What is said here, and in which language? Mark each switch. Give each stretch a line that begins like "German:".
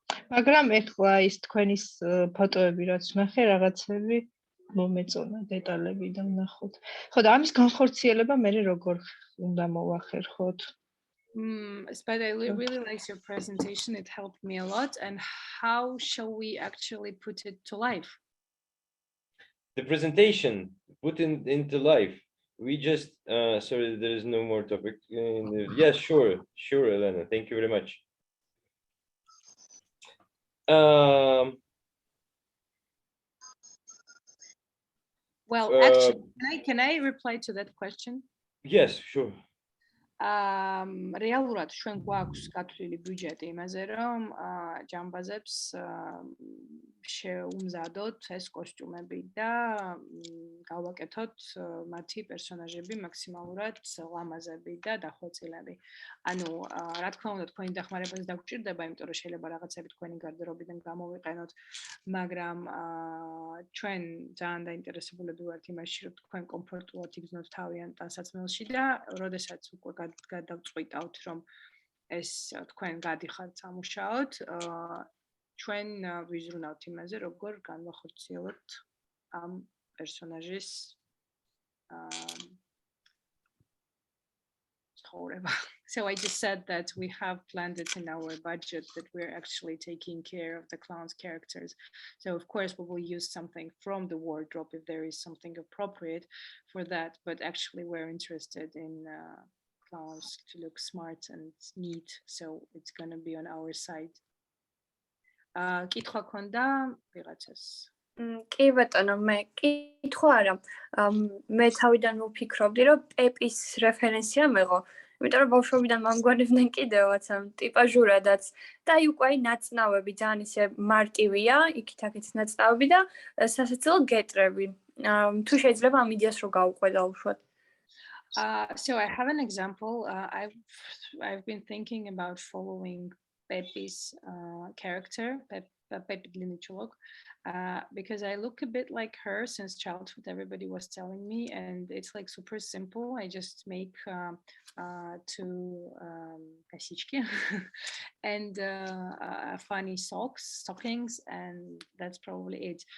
Georgian: მაგრამ ეხლა ის თქვენის ფოტოები რაც ნახე, რაღაცები მომეწონა დეტალები და ვნახოთ. ხო და ამის განხორციელება მე როგორ უნდა მოვახერხოთ?
English: But I really like your presentation. It helped me a lot. And how shall we actually put it to life? The presentation put into life. We just sorry, there is no more topic. Yes, sure, Elena. Thank you very much. Well, actually, can I reply to that question? Yes, sure.
Georgian: რეალურად ჩვენ გვაქვს გათვლილი ბიუჯეტი იმაზე, რომ ჯამბაზებს შეუმზადოთ ეს კოსტიუმები და გავაკეთოთ მათი პერსონაჟები მაქსიმალურად ლამაზები და დახვეწილები. ანუ რა თქმა უნდა თქვენი დახმარებაც დაგჭირდება, იმიტომ რომ შეიძლება რაღაცები თქვენი გარდერობიდან გამოვიყენოთ, მაგრამ ჩვენ ძალიან დაინტერესებულები ვართ იმაში, რომ თქვენ კომფორტულად იგრძნოთ თავიანთ ტანსაცმელში და როდესაც უკვე გადავწყვიტავთ, რომ ეს თქვენ გადიხართ სამუშაოდ, ჩვენ ვიზრუნავთ იმაზე, როგორ განვახორციელოთ ამ პერსონაჟის ცხოვრება.
English: So I just said that we have planned it in our budget that we're actually taking care of the clown's characters. So of course we will use something from the wardrobe if there is something appropriate for that, but actually we're interested in clowns to look smart and neat, so it's going to be on our side.
Georgian: კითხვა ქონდა ვიღაცას? კი ბატონო, მე კითხვა არა. მე თავიდან ვფიქრობდი, რომ პეპის რეფერენსია მეღო. იმიტომ რომ ბავშვობიდან მამგვარებდნენ კიდევაც ამ ტიპაჟურადაც და აი უკვე ნაწნავები ძალიან ისე მარტივია, იქით-აქეთ ნაწნავები და სასაცილო გეტრები. თუ შეიძლება ამ იდეას რო გავუყვედავ უშუალოდ.
English: So I have an example. I've been thinking about following Pepe's character, Pepe Dlinichulok, because I look a bit like her since childhood. Everybody was telling me, and it's like super simple. I just make two kasichki and funny stockings, and that's probably it.